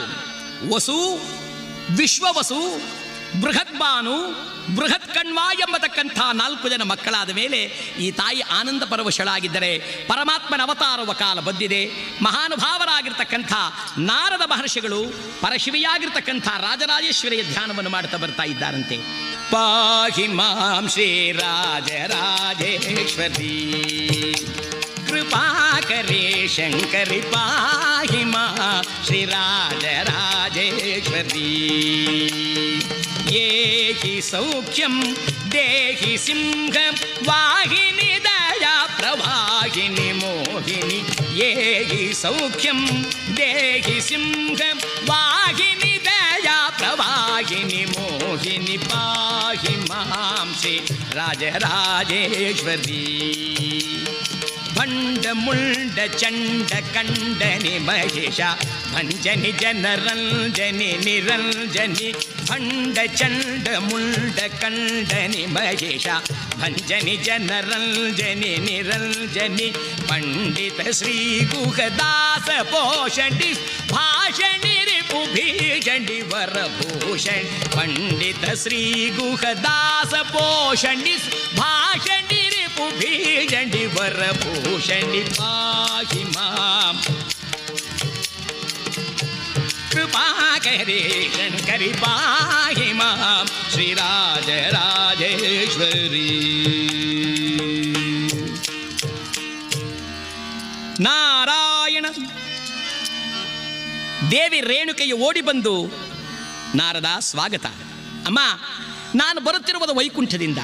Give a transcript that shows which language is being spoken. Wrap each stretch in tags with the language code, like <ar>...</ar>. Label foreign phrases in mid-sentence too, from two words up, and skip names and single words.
<kn>ವಸು, ವಿಶ್ವವಸು, ಬೃಹದ್ಭಾನು, ಬೃಹತ್ ಕಣ್ವ ಎಂಬತಕ್ಕಂಥ 4 ಜನ ಮಕ್ಕಳಾದ ಮೇಲೆ ಈ ತಾಯಿ ಆನಂದ ಪರವಶಳಾಗಿದ್ದರೆ ಪರಮಾತ್ಮನ ಅವತಾರವ ಕಾಲ ಬಂದಿದೆ. ಮಹಾನುಭಾವರಾಗಿರ್ತಕ್ಕಂಥ ನಾರದ ಮಹರ್ಷಿಗಳು ಪರಶಿವಿಯಾಗಿರ್ತಕ್ಕಂಥ ರಾಜರಾಜೇಶ್ವರಿಯ ಧ್ಯಾನವನ್ನು ಮಾಡ್ತಾ ಬರ್ತಾ ಇದ್ದಾರಂತೆ.</kn> <sa>पाहि मां श्री राजराजेश्वरि कृपाकरे शंकरि पाहि मां श्री राजराजेश्वरि. एहि सौख्यं देहि सिंहं वाहिनि दया प्रवाहिनि मोहिनि एहि सौख्यं देहि सिंहं वाहिनि दया प्रवाहिनि मोहिनि पाहि मां श्री राजराजेश्वरि भंड मुंड चंड कंडनि महेश भंजनि जनरंजनि निरंजनि भंड चंड मुंड कंडनि महेश भंजनि जनरंजनि निरंजनि पंडित श्री गुहदास पोषणि भाषणि रिपु भीषणि वरभूषण् पंडित श्री गुहदास पोषणि भाषणि रिपु भीषणि वरभूषणि पाहि मां कृपाकरे शंकरि पाहि मां श्रीराजराजेश्वरि.</sa> <kn>ನಾರಾಯಣ. ದೇವಿ ರೇಣುಕೆಯು ಓಡಿ ಬಂದು, ನಾರದ ಸ್ವಾಗತ. ಅಮ್ಮ, ನಾನು ಬರುತ್ತಿರುವುದು ವೈಕುಂಠದಿಂದ.</kn>